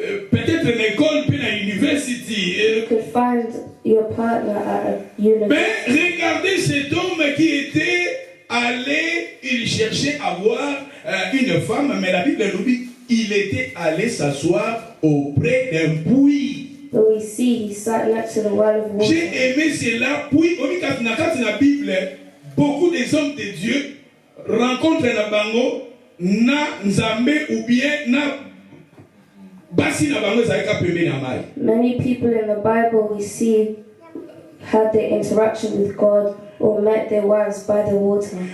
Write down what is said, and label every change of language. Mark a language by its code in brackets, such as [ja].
[fr] Peut-être une école puis na university. [en] You could find your partner at a university. [fr] Mais regardez cet homme qui était allé, il cherchait à voir une femme, mais la Bible nous dit il était allé s'asseoir auprès d'un puits. [en] But we see he sat next to the well of water. [fr] J'ai aimé cela. Puis, dans la Bible, beaucoup des hommes de Dieu rencontrent [ln] na bango na nzambe ou bien na basi na bango zaika pembeni na mai. [en] Many people in the Bible we see had their interaction with God or met their wives by the water.